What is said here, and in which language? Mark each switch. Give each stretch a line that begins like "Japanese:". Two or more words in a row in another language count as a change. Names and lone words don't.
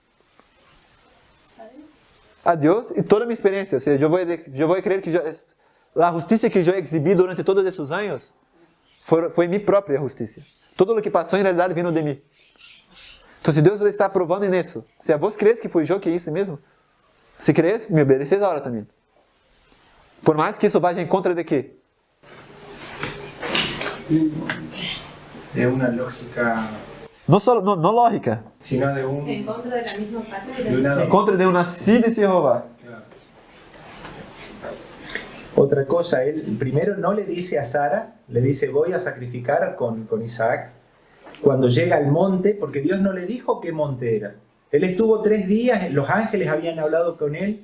Portuguese: A Deus e toda a minha experiência. Ou seja, eu vou crer que a justiça que eu exibi durante todos esses anos foi minha própria justiça. Todo o que passou, em realidade, vindo de mim. Então, se Deus está provando nisso, se a vos crees que foi eu que isso mesmo,
Spanish: se crees, me obedeces
Portuguese: agora também. Por mais que isso vá em contra de quê?
Spanish: De una lógica,
Portuguese: Não lógica.
Spanish: sino de un... En contra de la misma parte. De una
Portuguese: Em contra de uma nascida de Jeová.
Spanish: Claro. Otra cosa, él primero no le dice a Sara, le dice voy a sacrificar con Isaac. Cuando llega al monte, porque Dios no le dijo qué monte era. Él estuvo 3 días, los ángeles habían hablado con él.